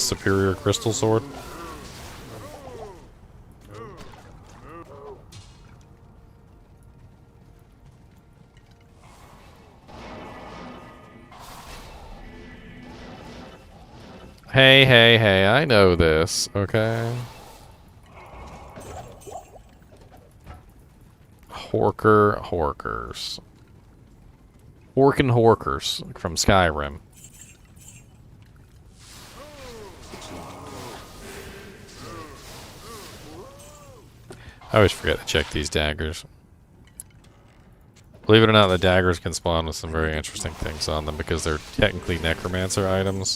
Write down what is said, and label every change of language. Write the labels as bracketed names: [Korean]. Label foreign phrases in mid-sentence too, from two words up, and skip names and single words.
[English] Superior crystal sword. Hey, hey, hey, I know this, okay? Horkers. Horkin' Horkers from Skyrim. I always forget to check these daggers. Believe it or not, the daggers can spawn with some very interesting things on them because they're technically necromancer items.